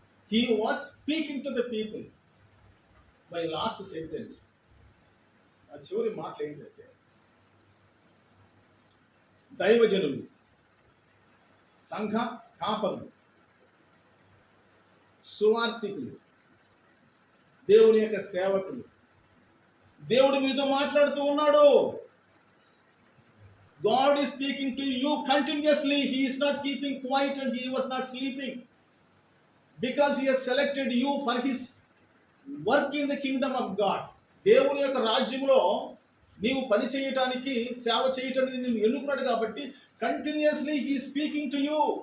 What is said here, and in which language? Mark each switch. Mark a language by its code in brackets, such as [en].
[en] He was speaking to the people. My last sentence. [te] ఆ చివరి మాటలు ఏంటంటే, దైవజనులు, సంఘ కాపరులు, సువార్థికులు, దేవుని యొక్క సేవకులు, దేవుడు మీతో మాట్లాడుతూ ఉన్నాడు. [en] God is speaking to you continuously. He is not keeping quiet and he was not sleeping. Because he has selected you for his work in the kingdom of God. [te] దేవుని యొక్క రాజ్యంలో నీవు పని చేయటానికి, సేవ చేయటానికి నేను ఎన్నుకున్నాడు కాబట్టి continuously [en] he is speaking to you.